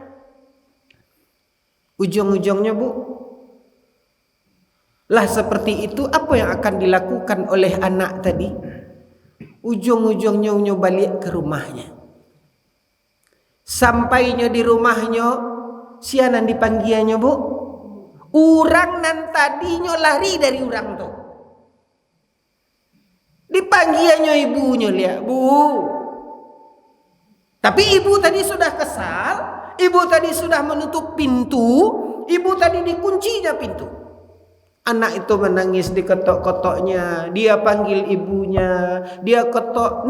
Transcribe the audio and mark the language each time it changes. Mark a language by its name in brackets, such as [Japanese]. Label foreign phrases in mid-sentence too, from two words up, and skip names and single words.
[Indonesian] Ujung-ujungnya Bu, lah seperti itu apa yang akan dilakukan oleh anak tadi? Ujung-ujungnya balik ke rumahnya. Sampainya di rumahnya, [Minangkabau] sianan dipanggiannya Bu, urang nan tadinya lari dari urang tuh. Dipanggiannya ibunya lihat, Bu. [Indonesian] Tapi ibu tadi sudah kesal. Ibu tadi sudah menutup pintu. Ibu tadi dikuncinya pintu. Anak itu menangis, diketok-ketoknya. Dia panggil ibunya. Dia ketok.